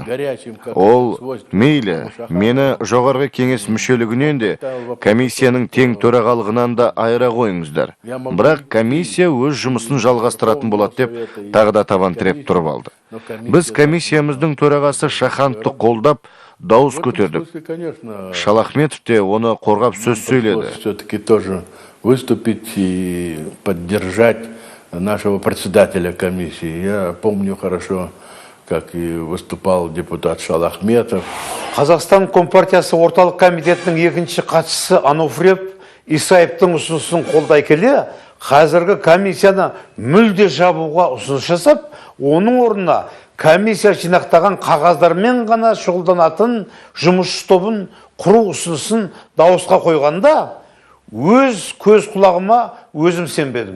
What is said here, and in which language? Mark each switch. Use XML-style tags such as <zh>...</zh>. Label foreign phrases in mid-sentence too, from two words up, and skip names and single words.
<kk>Ол, мейлі, мені жоғарғы кеңес мүшелігінен де, комиссияның тең төрағалығынан да айыра қойыңыздар. Бірақ комиссия өз жұмысын жалғастыратын болады деп, тағы да табан тіреп тұрып алды. Біз комиссиямыздың төрағасы Шахановты қолдап, дауыс көтердік. Шалахметов те оны қорғап сөз сөйледі.</kk> <ru>Все-таки тоже выступить и поддержать нашего председателя комиссии. Я помню хорошо, как и выступал депутат Шалахметов.</ru> <kk>Қазақстан Компартиясы орталық комитетінің екінші қатшысы Ануфриев Исаевтың ұсынысын қолдай келе, қазіргі комиссияны мүлде жабуға ұсыныс жасап, оның орнына комиссия жинақтаған қағаздармен ғана шұғылданатын жұмыс тобын құру ұсынысын дауысқа қойғанда, өз көз құлағыма өзім сенбедім.</kk>